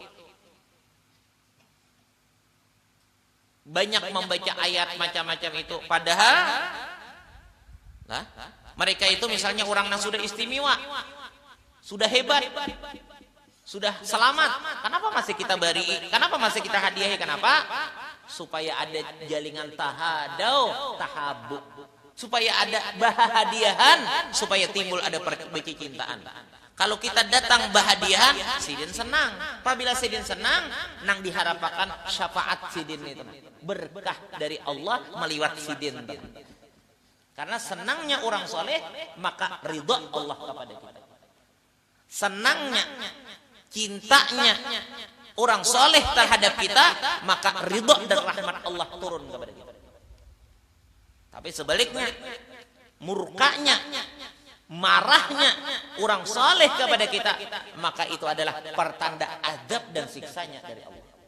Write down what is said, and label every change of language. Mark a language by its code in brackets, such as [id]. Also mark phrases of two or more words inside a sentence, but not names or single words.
[id] Banyak membaca ayat macam-macam itu, padahal mereka itu misalnya orang yang sudah istimewa, sudah hebat, sudah selamat. Kenapa masih kita bari? Kenapa masih kita hadiahi? Kenapa? Supaya ada jaringan tahabu, supaya ada bahadiahan, supaya timbul ada percintaan. [bjn] Kalau kita datang bahadiahan, sidin senang. Apabila sidin senang, nang diharapkan syafaat sidin itu, berkah dari Allah meliwat sidin. [id] Karena senangnya orang soleh, maka ridha Allah kepada kita. Senangnya, cintanya orang soleh terhadap kita, maka ridha dan rahmat Allah turun kepada kita. Tapi sebaliknya, murkanya, marahnya orang soleh kepada kita, maka itu adalah pertanda azab dan siksanya dari Allah.